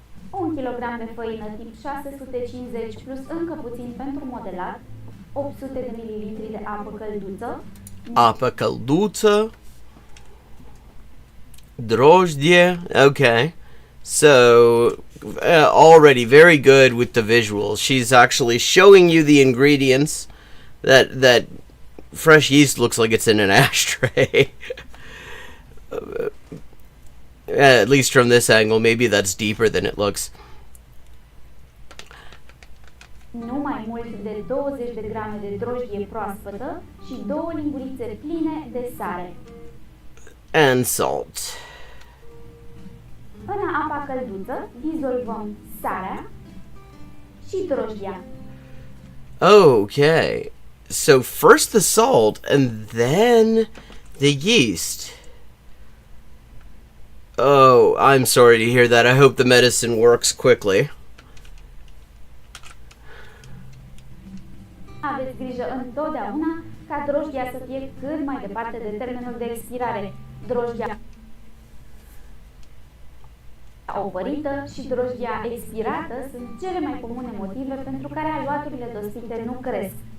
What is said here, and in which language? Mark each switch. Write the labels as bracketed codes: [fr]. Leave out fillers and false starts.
[ro] 1 kg de făină tip 650 plus încă puțin pentru modelat, 800 de ml de apă călduță, apă călduță, drojdie. [en] Okay, so already very good with the visuals. She's actually showing you the ingredients. That fresh yeast looks like it's in an ashtray. At least from this angle, maybe that's deeper than it looks. [ro] Nu mai mult de 20 de grame de drojdie proaspătă și 2 lingurițe pline de sare. [en] And salt. [ro] În apa călduță dizolvăm sarea și drojdia. [en] Okay. So first the salt and then the yeast. Oh, I'm sorry to hear that. I hope the medicine works quickly. [ro] Aveți grijă întotdeauna ca drojdia să fie cât mai departe de termenul de expirare. Drojdia opărită și drojdia expirată sunt cele mai comune motive pentru care aluaturile dosite nu cresc.